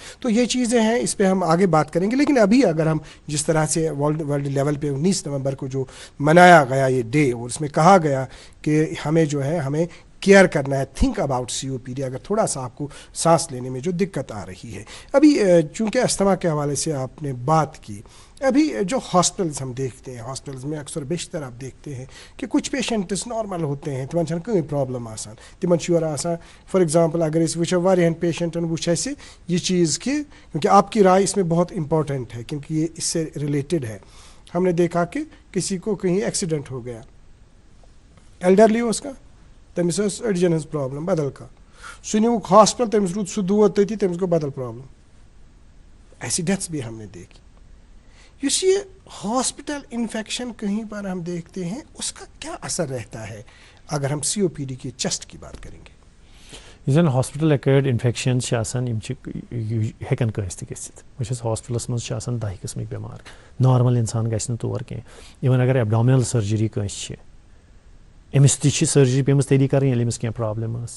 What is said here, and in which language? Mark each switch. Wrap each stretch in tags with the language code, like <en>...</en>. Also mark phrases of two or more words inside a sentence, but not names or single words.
<ur>تو یہ چیزیں ہیں، اس پہ ہم آگے بات کریں گے. لیکن ابھی اگر ہم جس طرح سے</ur> <en>world level</en> <ur>پہ 19 نومبر کو جو منایا گیا یہ ڈے، اور اس میں کہا گیا کہ ہمیں جو ہے ہمیں کیئر کرنا ہے.</ur> <en>think about COPD</en> <ur>اگر تھوڑا سا آپ کو سانس لینے میں جو دقت آ رہی ہے. ابھی چونکہ استھما کے حوالے سے آپ نے بات کی, ابھی جو ہاسپٹلز ہم دیکھتے ہیں, ہاسپٹلز میں اکثر بیشتر آپ دیکھتے ہیں کہ کچھ پیشنٹس نارمل ہوتے ہیں,</ur> <ks>تمن چھنہ کٕہٕنۍ پرابلم آسان, تمن چھُ یورٕ آسان</ks> <en>for example</en> <ks>اگر أسۍ وٕچھو واریاہن پیشنٹن وٕچھ اَسہِ یہ چیز کہ</ks> <ur>کیونکہ آپ کی رائے اس میں بہت امپورٹنٹ ہے کیونکہ یہ اس سے ریلیٹڈ ہے. ہم نے دیکھا کہ کسی کو کہیں ایکسیڈنٹ ہو گیا, ایلڈرلی اس کا,</ur> <ks>تٔمِس ٲس أڈجن ہٕنٛز پرابلم بدل کانٛہہ, سُہ نیوٗکھ ہاسپٹل, تٔمِس روٗد سُہ دود تٔتی, تٔمِس گوٚو بدل پرابلم.</ks> <ur>ایسی ڈیتھس بھی ہم نے دیکھی. اس یہ ہاسپٹل انفیکشن کہیں پر ہم دیکھتے ہیں, اس کا کیا اثر رہتا ہے اگر ہم COPD کی چیسٹ کی بات کریں گے؟</ur> <ks>یُس زن</ks> <en>hospital acquired infection</en> <ks>چھِ آسان یِم چھِ ہٮ۪کان کٲنٛسہِ تہِ گٔژھِتھ. بہٕ چھُس ہاسپٹلس منٛز چھِ آسان 10 قٕسمٕکۍ بٮ۪مار, نارمل انسان گژھِ نہٕ تور کینٛہہ. اِوٕن اگر</ks> <en>abdominal surgery</en> <ks>کٲنٛسہِ چھِ, أمِس تہِ چھِ سٔرجری پیٚمٕژ تیٚلی کَرٕنۍ ییٚلہِ أمِس کینٛہہ پرٛابلِم ٲس.</ks>